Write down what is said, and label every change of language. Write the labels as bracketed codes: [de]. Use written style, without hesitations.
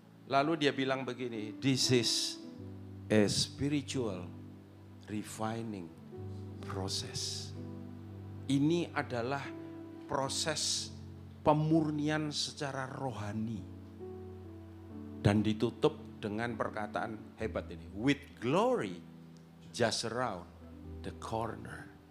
[id] Lalu dia bilang begini, [en] this is a spiritual refining process. [id] Ini adalah proses pemurnian secara rohani. Dan ditutup dengan perkataan hebat ini. [en] With glory just around the corner.